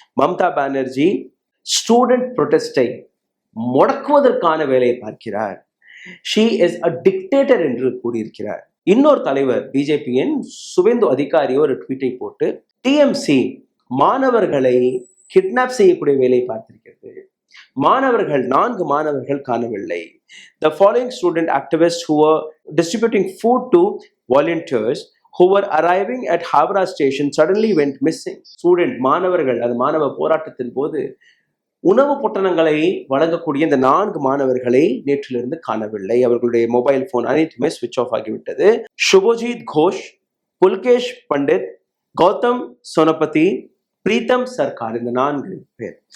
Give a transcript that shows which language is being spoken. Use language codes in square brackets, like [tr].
[ta] Mamata Banerjee student ப்ரொடெஸ்டை முடக்குவதற்கான வேலையை பார்க்கிறார். [en] she is a dictator [ta] என்று கூறியிருக்கிறார். இன்னொரு தலைவர் பிஜேபியின் சுவேந்து அதிகாரி ஒரு ட்வீட்டை போட்டு, டிஎம்சி மாணவர்களை கிட்னாப் செய்யக்கூடிய வேலையை பார்த்திருக்கிறது. மாணவர்கள் 4 மாணவர்கள் காணவில்லை. [en] The following student activists who were distributing food to volunteers who were arriving at Havra station suddenly went missing. [ta] Student மாணவர்கள், அது மாணவ போராட்டத்தின் போது உணவு பொட்டணங்களை வழங்கக்கூடிய இந்த 4 மாணவர்களை நேற்றிலிருந்து காணவில்லை. அவர்களுடைய மொபைல் போன் அனைத்துமே ஸ்விட்ச் ஆஃப் ஆகிவிட்டது. சுபோஜித் கோஷ், புல்கேஷ் பண்டித், கௌதம் சோனபதி, பிரீத்தம் சர்க்கார், இந்த 4 பேர்.